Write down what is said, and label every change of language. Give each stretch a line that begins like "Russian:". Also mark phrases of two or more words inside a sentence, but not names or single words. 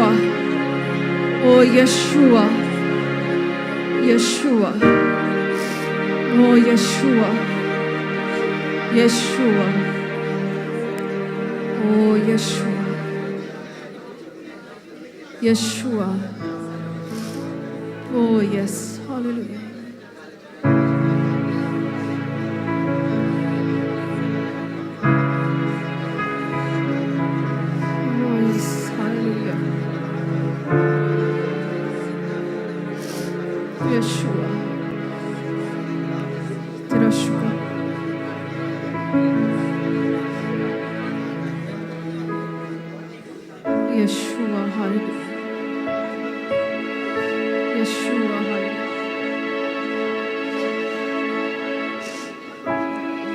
Hindi: ओ यशुआ, यशुआ। ओ यशुआ, यशुआ। ओ यशुआ, यशुआ।
English: Oh yes, hallelujah. Oh yes, hallelujah. Yeshua,
Hindi: तेरा शुक्र।
English: Yeshua, hallelujah. Yeshua, hallelujah.